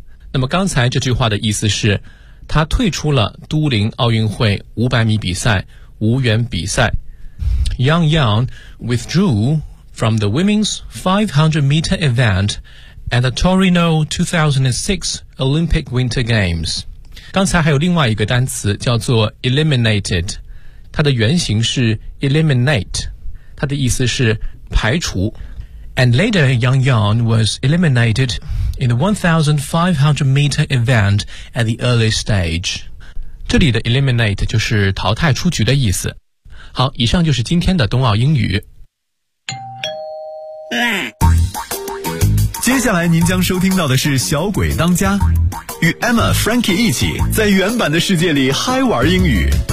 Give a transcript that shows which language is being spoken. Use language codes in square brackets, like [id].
[zh] 那么刚才这句话的意思是，他退出了都灵奥运会500米比赛，无缘比赛。 [en] Yang Yang withdrew from the women's 500-meter event at the Torino 2006 Olympic Winter Games。 [zh] 刚才还有另外一个单词叫做 eliminated， 它的原型是 eliminate。他的意思是排除。 [en] And later Yang Yang was eliminated in the 1500-meter event at the early stage. [zh] 这里的 eliminate 就是淘汰出局的意思。好，以上就是今天的冬奥英语。接下来您将收听到的是小鬼当家，与 Emma Frankie 一起在原版的世界里嗨玩英语。